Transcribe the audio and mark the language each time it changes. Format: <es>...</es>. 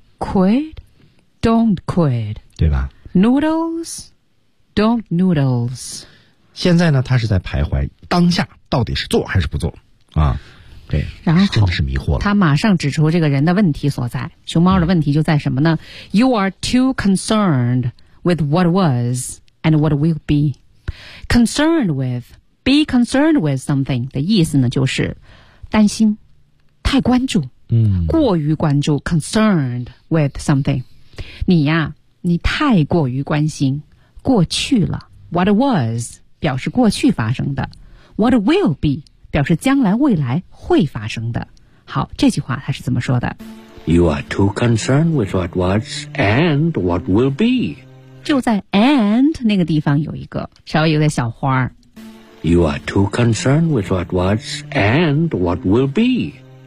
<en>Quit don't quit，</en> <zh>对吧。</zh> <en>Noodles, don't noodles。</en> <zh>现在呢，他是在徘徊当下到底是做还是不做啊？对，然后真的是迷惑了。他马上指出这个人的问题所在，熊猫的问题就在什么呢？</zh> <en>You are too concerned with what was and what will be.</en> <zh>Concerned with,</zh> <en>be concerned with something</en> <zh>的意思呢，就是担心，太关注，过于关注 ，concerned with something。你呀。你太过于关心过去了。What was 表示过去发生的， What will be 表示将来未来会发生的。好，这句话他是怎么说的？</zh> <en>You are too concerned with what was and what will be，</en> <zh>就在 and 那个地方有一个稍微有点小花。</zh> <en>You are too concerned with what was and what will be。</en>